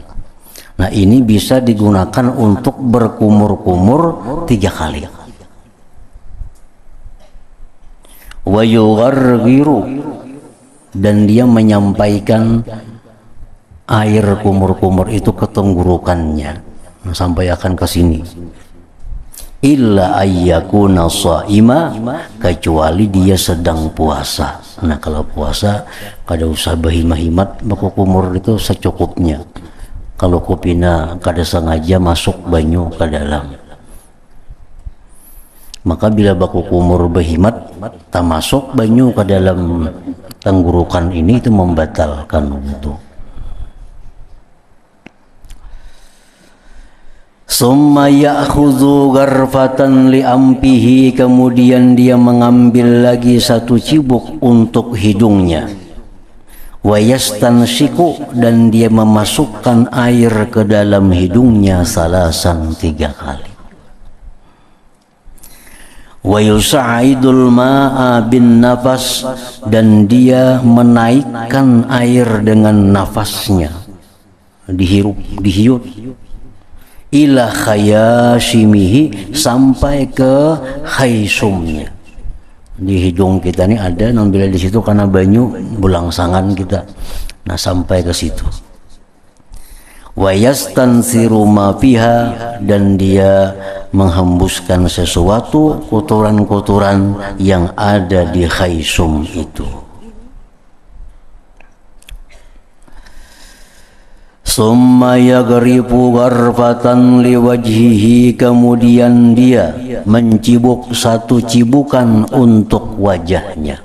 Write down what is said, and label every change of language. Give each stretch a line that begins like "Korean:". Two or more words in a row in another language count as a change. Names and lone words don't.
Indonesian: Nah, ini bisa digunakan untuk berkumur-kumur 3 kali.
Arabic: وَيُغَرْغِرُ,
Indonesian: dan dia menyampaikan air kumur-kumur itu ke tenggorokannya, sampai akan ke sini.
Arabic: إلا أن يكون صائما,
Indonesian: kecuali dia sedang puasa. Nah kalau puasa kada usah berhimah-himat baku kumur itu secukupnya. Kalau kupina kada sengaja masuk banyu ke dalam, maka bila baku kumur berhimat tak masuk banyu ke dalam tenggorokan ini, itu membatalkan wudu.
Arabic: ثم يأخذ غرفة لأنفه,
Indonesian: kemudian dia mengambil lagi satu cibuk untuk hidungnya.
Arabic: ويستنشق,
Indonesian: dan dia memasukkan air ke dalam hidungnya salasan 3 kali.
Arabic: ويصعد الماء بالنفس,
Indonesian: dan dia menaikkan air dengan nafasnya, dihirup, dihiut,
Arabic: إلى خياشيمه,
Indonesian: sampai ke khaysumnya. Di hidung kita ini ada, bila di situ karena banyu bulangsangan kita, nah sampai ke situ.
Arabic: ويستنثر ما فيها,
Indonesian: dan dia menghembuskan sesuatu, kotoran-kotoran yang ada di khaysum itu.
Arabic: ثم يغرف غرفة لوجهه,
Indonesian: kemudian dia mencibuk satu cibukan untuk wajahnya.